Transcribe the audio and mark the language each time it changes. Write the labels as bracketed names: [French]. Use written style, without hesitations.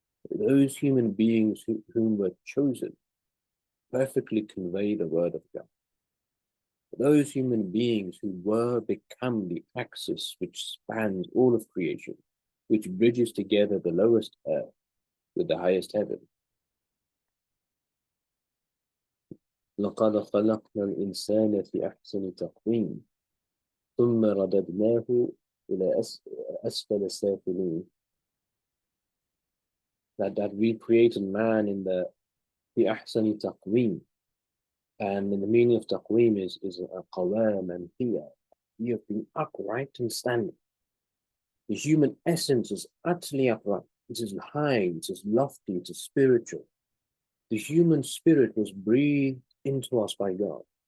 [English] those human beings whom were chosen perfectly convey the word of God. Those human beings who were become the axis which spans all of creation, which bridges together the lowest earth with the highest heaven. [Arabic] لقد خلقنا الإنسان في أحسن تقويم ثم رددناه إلى أسفل السافلين. [English] That we created man in the [Arabic] أحسن تقويم, [English] and the meaning of taqweem is a qawam and here. You have been upright and standing. The human essence is utterly upright. It is high, it is lofty, it is spiritual. The human spirit was breathed into us by God.